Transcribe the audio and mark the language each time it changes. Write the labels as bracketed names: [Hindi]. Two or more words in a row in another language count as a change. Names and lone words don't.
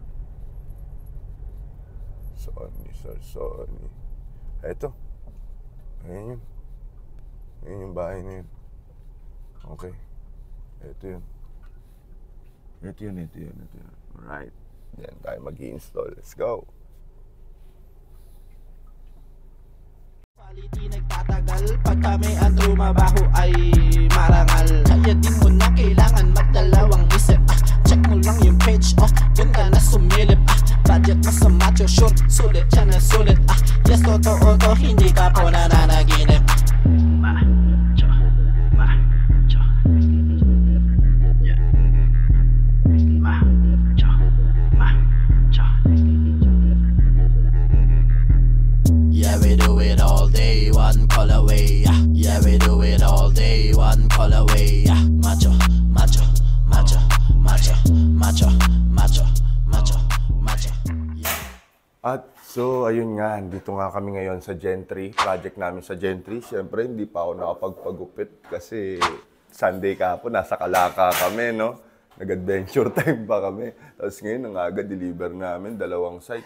[English] Sony, sir, Sony. [Filipino] Eto. Ayan yun. Ayan yung bahay na yun. Okay. Ito yun. Ito yun. Alright. Yan tayo mag-i-install. [English] Let's go. [Filipino] Quality nagtatagal. Pag kami ang trumabaho ay marangal. Kaya di mo na kailangan magdalawang isip. Check mo lang yung page, dun ka na sumilip. Budget mo sa macho, sure, sulit siya na sulit. Yes, totoo to, hindi ka po nananaginip. Macho, macho. Yeah. Macho, macho. [English] Yeah, we do it all day, one call away. Yeah, we do it all day, one call away. Macho, macho, macho, macho, macho, macho, macho, macho. Yeah. [Filipino] At so, ayun nga, dito nga kami ngayon sa Gentry, project namin sa Gentry. Siyempre, hindi pa ako nakapagpagupit kasi Sunday kahapon, nasa Calaka kami, no? Nag-adventure time pa kami. Tapos ngayon, ang aga deliver namin, 2 site.